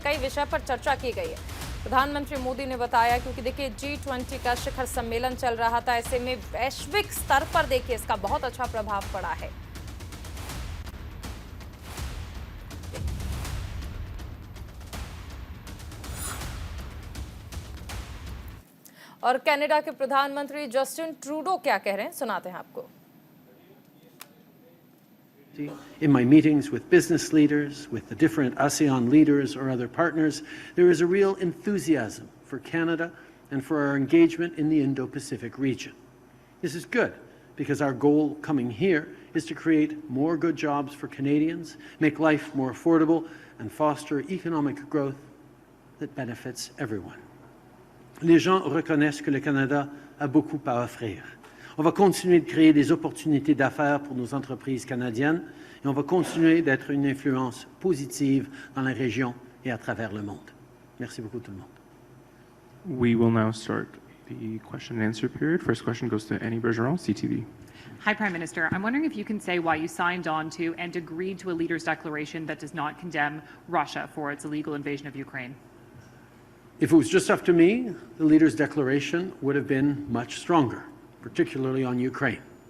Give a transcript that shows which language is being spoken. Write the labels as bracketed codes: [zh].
[hi] कई विषय पर चर्चा की गई है। प्रधानमंत्री मोदी ने बताया, क्योंकि देखिए G20 का शिखर सम्मेलन चल रहा था, ऐसे में वैश्विक स्तर पर देखिए इसका बहुत अच्छा प्रभाव पड़ा है। और कनाडा के प्रधानमंत्री जस्टिन ट्रूडो क्या कह रहे हैं, सुनाते हैं आपको। [en] In my meetings with business leaders, with the different ASEAN leaders or other partners, there is a real enthusiasm for Canada and for our engagement in the Indo-Pacific region. This is good because our goal coming here is to create more good jobs for Canadians, make life more affordable, and foster economic growth that benefits everyone. [fr] Les gens reconnaissent que le Canada a beaucoup à offrir. On va continuer de créer des opportunités d'affaires pour nos entreprises canadiennes et on va continuer d'être une influence positive dans la région et à travers le monde. Merci beaucoup tout le monde. [en] We will now start the question and answer period. First question goes to Annie Bergeron, CTV. Hi, Prime Minister. I'm wondering if you can say why you signed on to and agreed to a leaders' declaration that does not condemn Russia for its illegal invasion of Ukraine. If it was just up to me, the leaders' declaration would have been much stronger, particularly on Ukraine.